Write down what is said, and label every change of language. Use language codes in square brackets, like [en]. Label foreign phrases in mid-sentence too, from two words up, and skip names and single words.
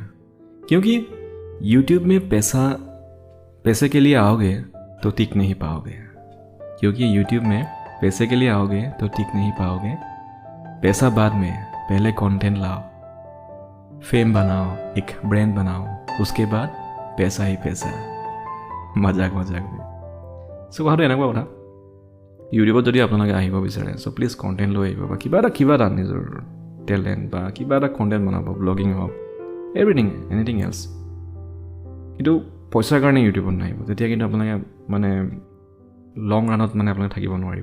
[hi] क्योंकि यूट्यूब में पैसे के लिए आओगे तो टिक नहीं पाओगे। क्योंकि यूट्यूब में पैसे के लिए आओगे तो टिक नहीं पाओगे। पैसा बाद में, पहले कंटेंट लाओ, फेम बनाओ, एक ब्रांड बनाओ, उसके बाद पैसा ही पैसा। मजाक मजाक में [as] सो কথাটো এনেকুৱা কথা। ইউটিউবত যদি আপোনালোকে আহিব বিচাৰে চ' প্লিজ কণ্টেণ্ট লৈ আহিব, বা কিবা এটা নিজৰ টেলেণ্ট বা কিবা এটা কণ্টেণ্ট বনাব, ব্লগিং হওক, [en] everything anything else. [as] কিন্তু পইচাৰ কাৰণে ইউটিউবত নাহিব, তেতিয়া কিন্তু আপোনালোকে মানে [en] long run [as] মানে আপোনালোকে থাকিব নোৱাৰিব।